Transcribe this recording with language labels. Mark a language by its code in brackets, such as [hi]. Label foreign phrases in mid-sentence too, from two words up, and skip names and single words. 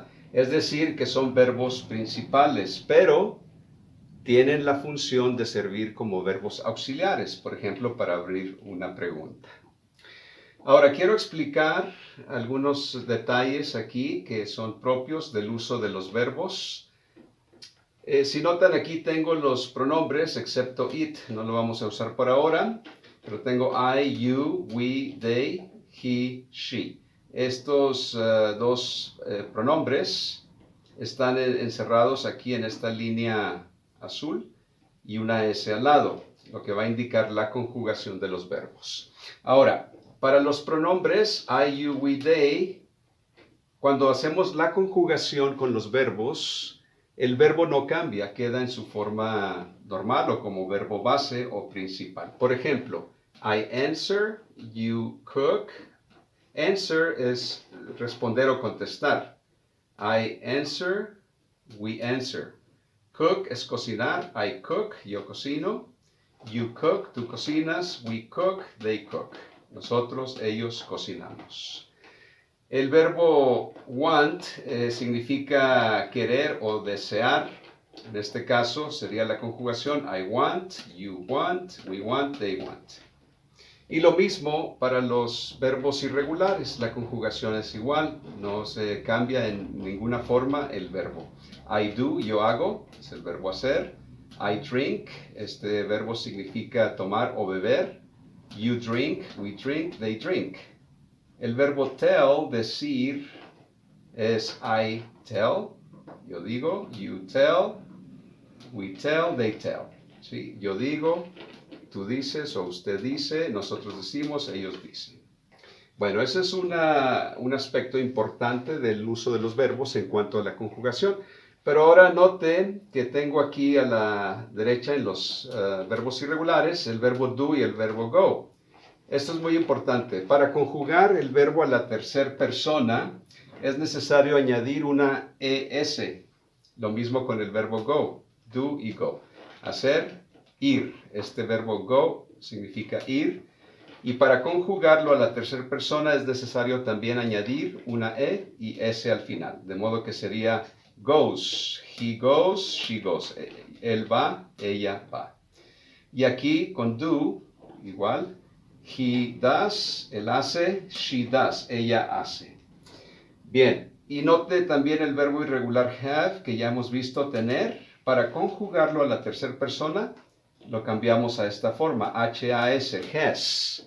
[es] Es decir, que son verbos principales, pero tienen la función de servir como verbos auxiliares, por ejemplo, para abrir una pregunta. Ahora, quiero explicar algunos detalles aquí que son propios del uso de los verbos. Si notan, aquí tengo los pronombres, excepto it, no lo vamos a usar por ahora, pero tengo [en] I, you, we, they, he, she. [es] Estos 2 pronombres están encerrados aquí en esta línea azul y una S al lado, lo que va a indicar la conjugación de los verbos. Ahora, para los pronombres [en] I, you, we, they, [es] cuando hacemos la conjugación con los verbos, el verbo no cambia, queda en su forma normal o como verbo base o principal. Por ejemplo, [en] I answer, you cook. [es] Answer es responder o contestar. [en] I answer, we answer. [es] Cook es cocinar. [en] I cook, [es] yo cocino. [en] You cook, [es] tú cocinas. [en] We cook, they cook. [es] Nosotros, ellos cocinamos. El verbo want significa querer o desear. En este caso sería la conjugación [en] I want, you want, we want, they want. [es] Y lo mismo para los verbos irregulares, la conjugación es igual, no se cambia en ninguna forma el verbo. [en] I do, [es] yo hago, es el verbo hacer. [en] I drink, [es] este verbo significa tomar o beber. [en] You drink, we drink, they drink. [es] El verbo [en] tell, [es] decir, es [en] I tell, [es] yo digo, [en] you tell, we tell, they tell. [es] ¿Sí? Yo digo, tú dices o usted dice, nosotros decimos, ellos dicen. Bueno, ese es un aspecto importante del uso de los verbos en cuanto a la conjugación. Pero ahora noten que tengo aquí a la derecha en los verbos irregulares el verbo do y el verbo go. Esto es muy importante. Para conjugar el verbo a la tercera persona es necesario añadir una ES. Lo mismo con el verbo go, do y go. Hacer, ir. Este verbo go significa ir. Y para conjugarlo a la tercera persona es necesario también añadir una E y S al final. De modo que sería [en] goes. He goes, she goes. [es] Él va, ella va. Y aquí con do, igual. [en] He does, [es] él hace. [en] She does, [es] ella hace. Bien, y note también el verbo irregular have, que ya hemos visto tener. Para conjugarlo a la tercera persona, lo cambiamos a esta forma, H-A-S, has.